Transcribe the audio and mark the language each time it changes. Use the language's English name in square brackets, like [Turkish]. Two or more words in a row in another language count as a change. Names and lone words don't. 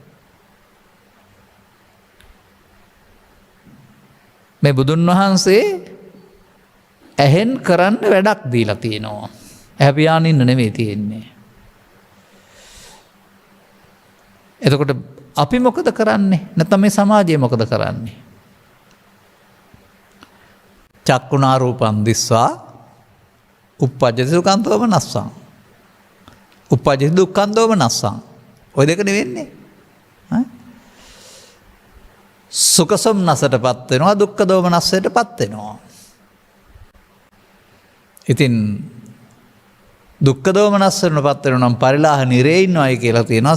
[Sinhala] මේ බුදුන් වහන්සේ ඇහෙන් කරන්න වැඩක් දීලා තියෙනවා. ඇහැ පියාගෙන ඉන්න නෙවෙයි තියෙන්නේ. එතකොට අපි මොකද කරන්නේ? නැත්නම් මේ සමාජය මොකද කරන්නේ? [Pali] චක්කුණා රූපං දිස්වා uppajjati sukhan domanassan. uppajjati dukkhan domanassan. [Sinhala] ඔය දෙක නෙවෙන්නේ. සුඛ සොම්නසටපත් වෙනවා දුක්ඛ දෝමනස්සයටපත් වෙනවා. ඉතින් දුක්ඛ දෝමනස්සයටපත් වෙනවා නම් පරිලාහ නිරේ ඉන්නවයි කියලා තියෙනවා.